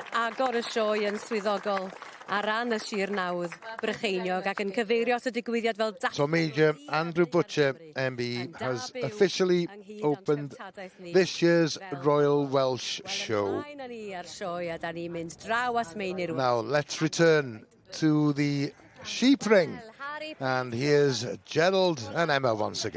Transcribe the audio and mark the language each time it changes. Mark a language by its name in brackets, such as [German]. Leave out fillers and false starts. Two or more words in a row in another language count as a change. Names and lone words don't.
[Welsh] agor y sioe yn swyddogol ar ran y Sir Nawdd, Brycheiniog, ac yn cyfeirio at y digwyddiad fel... [English] So Major Andrew Butcher, MB, has officially opened this year's Royal Welsh Show. Now let's return to the sheep ring. And here's Gerald and Emma once again.